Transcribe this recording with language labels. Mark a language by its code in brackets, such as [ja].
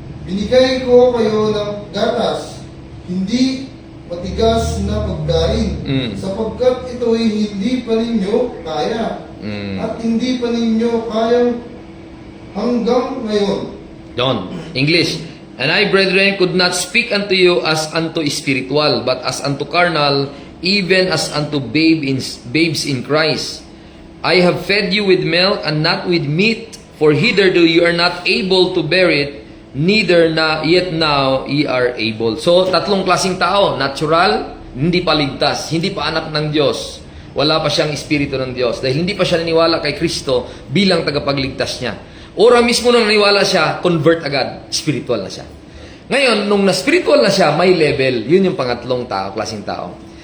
[tl] Binigay ko kayo ng gatas, hindi matigas na pagkain, sapagkat ito'y hindi pa ninyo kaya, at hindi pa ninyo kayang hanggang ngayon. [en] Don. English. And I, brethren, could not speak unto you as unto spiritual, but as unto carnal, even as unto babes in Christ. I have fed you with milk and not with meat, for hitherto you are not able to bear it, neither yet now ye are able. [tl] So, tatlong klaseng tao. Natural, hindi pa ligtas, hindi pa anak ng Diyos. Wala pa siyang espiritu ng Diyos. Dahil hindi pa siya naniwala kay Kristo bilang tagapagligtas niya. Ora mismo nang naniwala siya, convert agad. Spiritual na siya. Ngayon, nung na-spiritual na siya, may level. Yun yung pangatlong tao, klaseng tao.